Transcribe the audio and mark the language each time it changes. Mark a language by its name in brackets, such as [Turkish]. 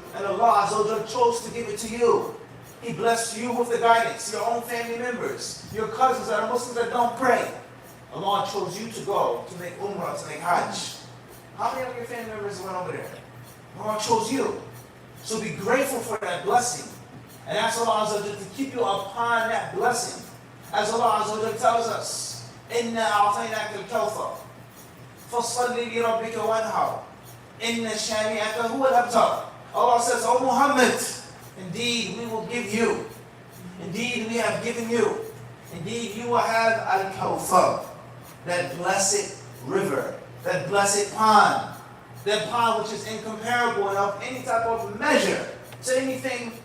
[English] And Allah Azza wa Jalla chose to give it to you. He blessed you with the guidance, your own family members, your cousins that are Muslims that don't pray. Allah chose you to go to make Umrah, to make Hajj. How many of your family members went over there? Allah chose you. So be grateful for that blessing. And ask Allah Azza wa Jalla to keep you upon that blessing. As Allah Azza wa Jalla tells us, [Arabic] إِنَّا أَعْطَيْنَاكَ الْكَوْثَرَ فَصَلِّ لِرَبِّكَ وَانْحَرْ إِنَّ شَانِئَكَ هُوَ الْأَبْتَرُ. [English] Allah says, O Muhammad, indeed we will give you. Indeed we have given you. Indeed you will have Al-Kawthar, that blessed river, that blessed pond. That pond which is incomparable and of any type of measure to anything